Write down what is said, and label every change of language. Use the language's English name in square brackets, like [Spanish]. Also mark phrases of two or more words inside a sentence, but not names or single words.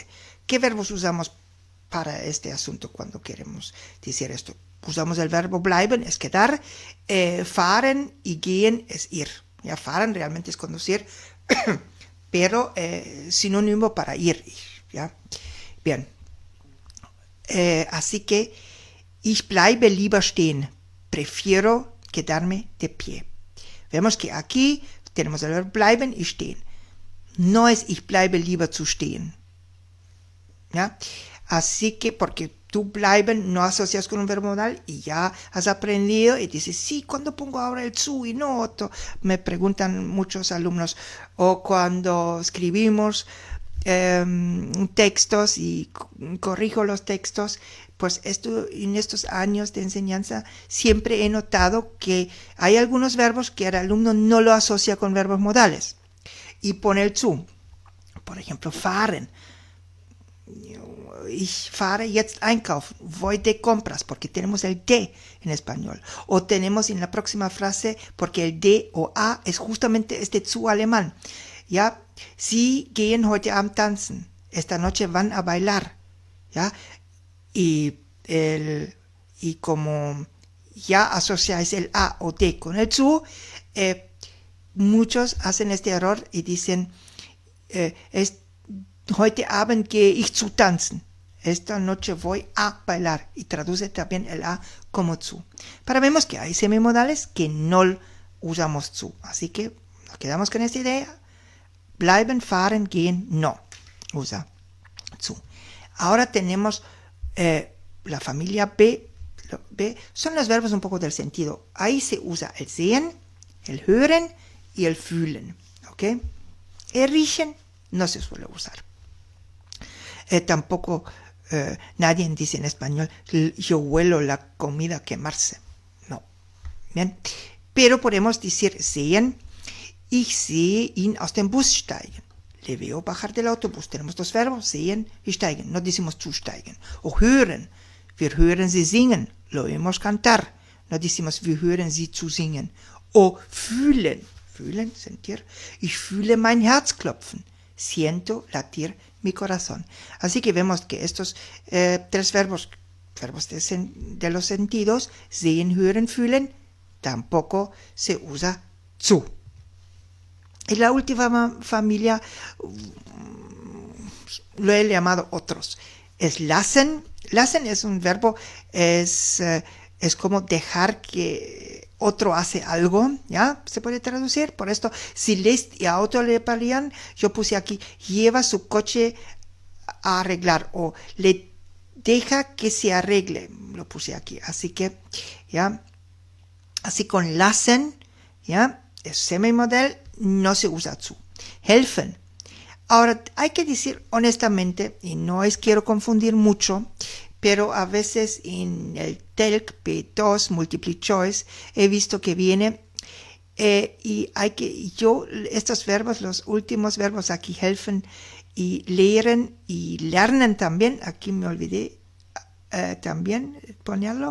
[Spanish] ¿Qué verbos usamos para este asunto cuando queremos decir esto? Usamos el verbo bleiben, es quedar, fahren y gehen es ir. Ya, fahren realmente es conducir, pero sinónimo para ir. ¿Ya? Bien. Así que [German] ich bleibe lieber stehen. [Spanish] Prefiero quedarme de pie. Vemos que aquí tenemos el verbo bleiben y stehen. No es [German] ich bleibe lieber zu stehen. [Spanish] ¿Ya? Así que porque tú bleiben no asocias con un verbo modal y ya has aprendido y dices, sí, ¿cuándo pongo ahora el zu y no otro? Me preguntan muchos alumnos. O cuando escribimos textos y corrijo los textos, pues en estos años de enseñanza siempre he notado que hay algunos verbos que el alumno no lo asocia con verbos modales y pone el zu. Por ejemplo, [German] fahren. Ich fahre jetzt einkaufen, [Spanish] voy de compras, porque tenemos el de en español. O tenemos en la próxima frase, porque el de o a es justamente este zu alemán. ¿Ya? [German] Sie gehen heute Abend tanzen. [Spanish] Esta noche van a bailar. ¿Ya? Y como ya asociáis el a o de con el zu, muchos hacen este error y dicen, [German] heute Abend gehe ich zu tanzen. [Spanish] Esta noche voy a bailar. Y traduce también el a como zu. Pero vemos que hay semimodales que no usamos zu. Así que nos quedamos con esta idea. [German] Bleiben, fahren, gehen, [Spanish] no usa [German] zu. [Spanish] Ahora tenemos la familia B. Son los verbos un poco del sentido. Ahí se usa el sehen, el hören y el fühlen. ¿Ok? El riechen no se suele usar. Tampoco nadie dice en español, yo huelo la comida quemarse. No. Bien. Pero podemos decir sehen. [German] Ich sehe ihn aus dem Bus steigen. [Spanish] Le veo bajar del autobús. Tenemos dos verbos, sehen y steigen. No decimos [German] zusteigen. O hören. Wir hören sie singen. [Spanish] Lo oímos cantar. No decimos [German] wir hören sie zu singen. [Spanish] O [German] fühlen. Fühlen, [Spanish] sentir. [German] Ich fühle mein Herz klopfen. [Spanish] Siento latir mi corazón. Así que vemos que estos tres verbos de los sentidos, [German] sehen, hören, fühlen, [Spanish] tampoco se usa zu. Y la última familia lo he llamado otros. Es lassen. Lassen es un verbo, es como dejar que otro hace algo, ¿ya? Se puede traducir. Por esto, [German] si lässt ihr Auto reparieren, [Spanish] yo puse aquí, lleva su coche a arreglar o le deja que se arregle, lo puse aquí. Así que, ¿ya? Así con lassen, ¿ya? Es semimodal, no se usa zu. Helfen. Ahora, hay que decir honestamente, y no quiero confundir mucho, pero a veces en el TELC B2 [English] Multiple Choice [Spanish] he visto que viene y estos verbos, los últimos verbos aquí, helfen y lehren y lernen también, aquí me olvidé también ponerlo.